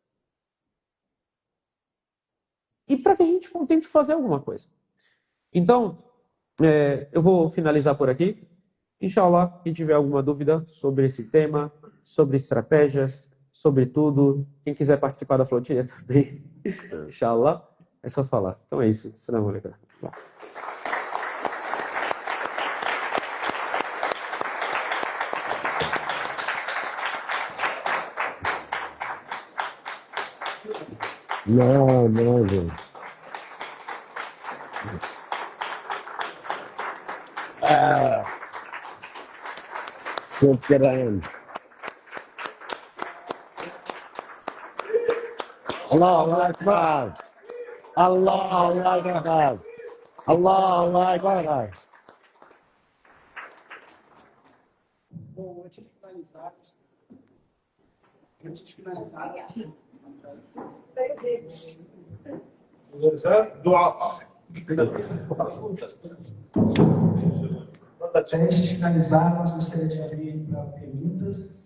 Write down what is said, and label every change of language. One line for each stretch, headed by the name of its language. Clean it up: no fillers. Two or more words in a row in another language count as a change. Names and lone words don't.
Portuguese: E para que a gente tente fazer alguma coisa. Então, eu vou finalizar por aqui. Inshallah, quem tiver alguma dúvida sobre esse tema, sobre estratégias, sobre tudo, quem quiser participar da flotilha também, inshallah, é só falar. Então é isso.
Arabic: السلام عليكم.
Portuguese: Não, gente.
Arabic: شكرا الله أكبر الله أكبر الله أكبر.
Portuguese: Bom, antes de finalizar, nós gostaríamos de abrir para perguntas.